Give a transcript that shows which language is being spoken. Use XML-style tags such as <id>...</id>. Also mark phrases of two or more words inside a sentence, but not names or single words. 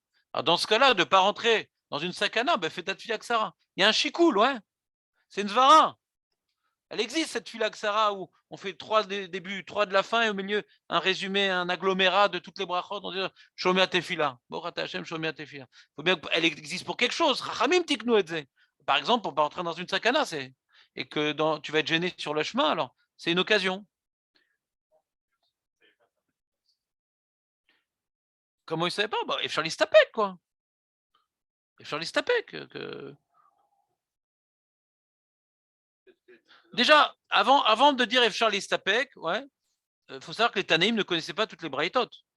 <fr>Alors, dans ce cas-là, de ne pas rentrer dans une sakana, fais ta</fr> <he>תפילה קצרה.</he> <fr>Il y a un chikoul, ouais. C'est une zvara. Elle existe, cette</fr> <he>תפילה קצרה,</he> <fr>où on fait 3 des débuts, 3 de la fin, et au milieu, un résumé, un agglomérat de toutes les brachot. On dit</fr> <he>שומע תפילה. ברוך אתה ה', שומע תפילה.</he> <fr>Faut bien qu'elle existe pour quelque chose.</fr> <he>רחמים תקנו עצה.</he> <fr>Par exemple, pour ne pas rentrer dans une sakana, et que tu vas être gêné sur le chemin, alors c'est une occasion. Comment il ne savait pas?</fr> <he>אפשר להסתפק, quoi. אפשר להסתפק.</he> <fr>Déjà, avant de dire</fr> <he>אפשר להסתפק,</he> <fr>ouais, faut savoir que les Tanaïm ne connaissaient pas toutes les braïtot.</fr>